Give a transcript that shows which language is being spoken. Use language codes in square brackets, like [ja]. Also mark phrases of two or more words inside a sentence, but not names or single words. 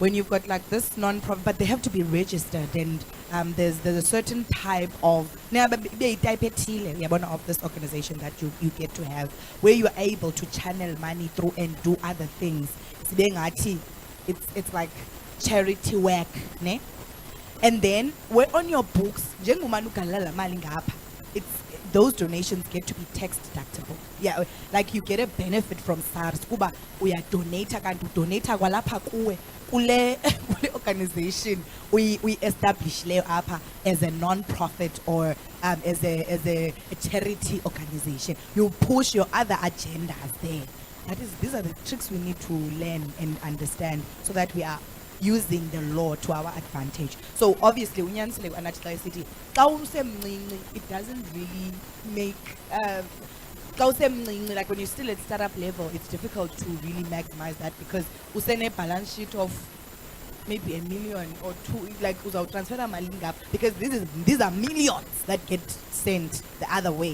[en] when you've got like this non-profit, but they have to be registered, and there's a certain type of of this organization that you get to have, where you are able to channel money through and do other things. It's like charity work, ne? And then we're on your books, those donations get to be tax deductible. Yeah, like you get a benefit from SARS. [xh] Kuba uya [en] donate [xh] kwalapha kuwe kule [en] organization we establish [xh] le apha [en] as a non-profit or as a charity organization. You push your other agendas there. These are the tricks we need to learn and understand so that we are using the law to our advantage. So obviously, it doesn't really make like when you're still at startup level, it's difficult to really maximize that because usene balance sheet of maybe $1 million or two, like transfer malinga, because these are millions that get sent the other way.